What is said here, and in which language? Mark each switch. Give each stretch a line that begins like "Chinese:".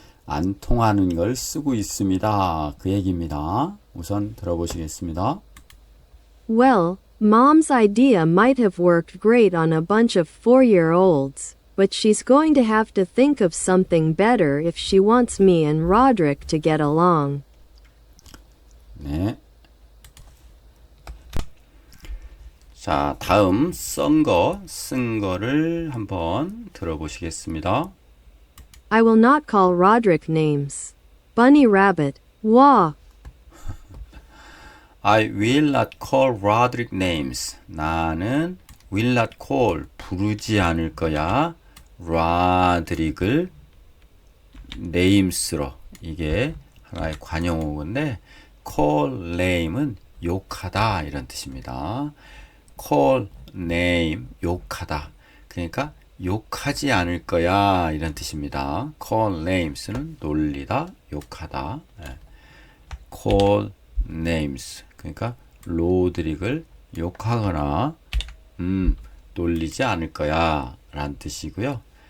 Korean: 안 통하는 걸 쓰고 있습니다. 그 얘기입니다. 우선 들어보시겠습니다.
English: Well, Mom's idea might have worked great on a bunch of 4-year-olds, but she's going to have to think of something better if she wants me and Roderick to get along.
Korean: 네. 자, 다음 쓴 거를 한번 들어보시겠습니다.
English: I will not call Roderick names. Bunny Rabbit. Wah. I will not call Roderick names.
Korean: 나는
English: will not call
Korean: 부르지 않을 거야. Roderick을 names로. 이게 하나의 관용어인데 call name은 욕하다 이런 뜻입니다. call name 욕하다. 그러니까 욕하지 않을 거야 이런 뜻입니다.
English: call names
Korean: 는 놀리다, 욕하다. call names 그러니까 로드릭을 욕하거나 놀리지 않을 거야 라는 뜻이고요.